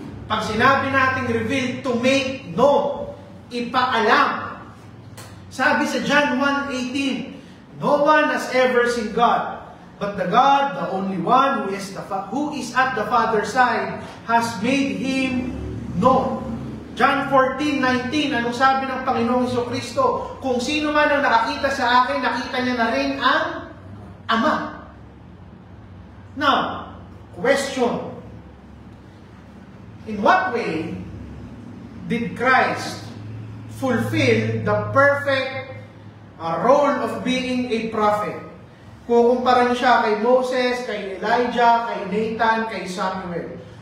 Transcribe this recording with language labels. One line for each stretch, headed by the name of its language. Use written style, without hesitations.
Filipino: Pag sinabi natin revealed,
English: to make known,
Filipino: ipaalam. Sabi sa
English: John 1:18, no one has ever seen God, but the God, the only one who is at the Father's side, has made Him known.
Filipino: John 14:19, anong sabi ng Panginoong Jesucristo? Kung sino man ang nakakita sa akin, nakita niya na rin ang Ama.
English: Now, question. In what way did Christ fulfill the perfect role of being a prophet?
Filipino: Kukumpara niyo siya kay Moses, kay Elijah, kay Nathan, kay Samuel.